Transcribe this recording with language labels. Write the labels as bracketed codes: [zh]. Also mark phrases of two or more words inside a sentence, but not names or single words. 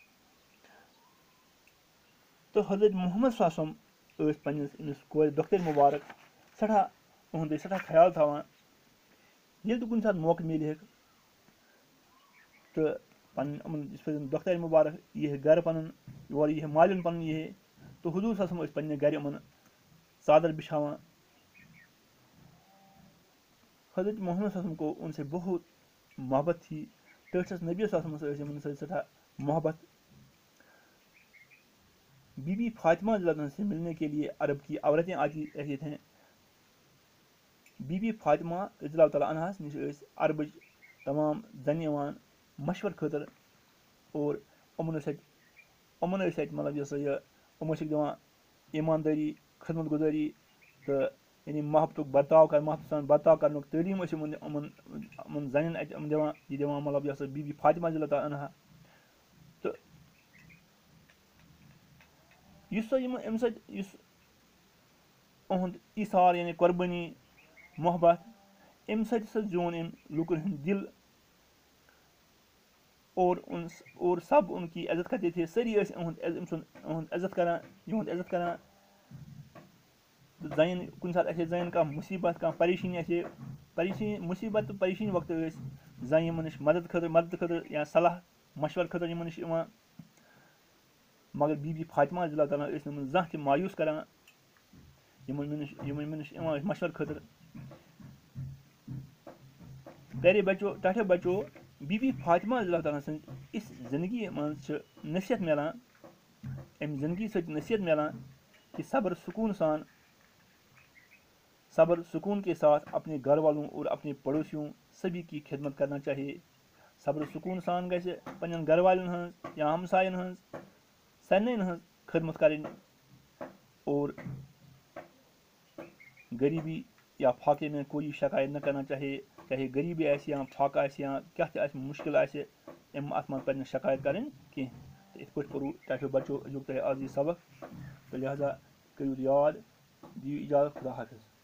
[ks] تہٕ حضرت محمد [ar] صلی اللہ علیہ وسلم [ks] ٲسۍ پننِس أمِس کورِ دۄختر مُبارک سٮ۪ٹھاہ یِہُنٛد ٲسۍ سٮ۪ٹھاہ خیال تھاوان. ییٚلہِ تہِ کُنہِ ساتہٕ موقعہٕ میلہِ ہیکھ تہٕ پنٕنۍ یِمن یِتھ پٲٹھۍ دۄختر مُبارک یی ہے گرٕ پنُن یور یی ہے مالِیُن پنُن یی ہے تہٕ حضوٗر [ar] صلی اللہ علیہ وسلم [ks] ٲسۍ پننہِ گرِ یِمن ژادر بِچھاوان. [ur] حضرت محمد [ar] صلی اللہ علیہ وسلم [ur] کو ان سے بہت محبت تھی. [ks] ٹٲٹھِس نبی [ar] صلی اللہ علیہ وسلم [ks] ٲسۍ یِمن سۭتۍ سٮ۪ٹھاہ محبت. [ur] بی بی فاطمہ [ar] رضی اللہ عنہا [ur] سے ملنے کے لیے عرب کی عورتیں آتی رہتی تھیں. [ks] بی بی فاطمہ [ar] رضی اللہ تعالیٰ [ks] عنہاس نِش ٲسۍ عربٕچ تمام زنہِ یِوان مشور خٲطرٕ اور یِمن ٲسۍ اَتہِ مطلب یہِ ہسا یہِ یِم ٲسِکھ دِوان ایٖماندٲری خدمت گُزٲری تہٕ یعنی محبتُک سان برتاو کرنُک تعلیٖم ٲسۍ یِمن زنٮ۪ن اَتہِ یِم دِوان مطلب یہِ ہسا بی بی فاطمہ [ar] رضی اللہ تعالیٰ عنہا. [ks] تہٕ یُس سا اَمہِ سۭتۍ یُس یِہُنٛد ایٖثار یعنی قۄربٲنی محبت اَمہِ سۭتۍ ہسا زیوٗن أمۍ لُکن ہُنٛد دِل [ur] اور سب ان کی عزت کرتے تھے. [ks] سٲری ٲسۍ یِہُنٛد عزت کران. زَنٮ۪ن کُنہِ ساتہٕ آسہِ ہے زَنٮ۪ن کانٛہہ مُصیٖبت کانٛہہ پریشٲنی آسہِ ہے مُصیٖبت تہٕ پریشٲنی وقتہٕ ٲسۍ زَنہِ یِمن نِش مدد خٲطرٕ یا صلاح مشور خٲطرٕ یِمن نِش یِوان. مگر بی بی فاطمہ [ar] رضی اللہ تعالیٰ [ks] ٲسۍ نہٕ یِمن زانٛہہ تہِ مایوٗس کران. یِمن نِش یِوان ٲسۍ مشور خٲطرٕ [ur] پیارے بچو [ks] ٹاٹھے بچو بی بی فاطمہ [ar] رضی اللہ تعالیٰ [ks] سٕنٛز اس زندگی منٛز چھِ نصیحت مِلان امہِ زندگی سۭتۍ نصیحت مِلان [ur] کہ صبر سکون کے ساتھ اپنے گھر والوں اور اپنے پڑوسیوں سبھی کی خدمت کرنا چاہیے. [ks] صبر سکون سان گژھِ پنٛنٮ۪ن گھر والٮ۪ن ہٕنٛز یا ہمساین ہٕنٛز سارنٕے ہٕنٛز خدمت کَرٕنۍ [ur] اور غریبی یا فاقے میں کوئی شکایت نہ کرنا چاہیے. [ks] چاہے غریبی آسہِ یا فاقہٕ آسہِ یا کیٛاہ تہِ آسہِ مُشکل آسہِ اَتھ منٛز پَزِ نہٕ شکایت کَرٕنۍ کینٛہہ. تہٕ یِتھ پٲٹھۍ پوٚروٕ ٹاٹھیو بچو أزیُک تۄہہِ آز یہِ سبق تہٕ لہذا کٔرِو یاد دِیِو اِجازت خدا حافظ.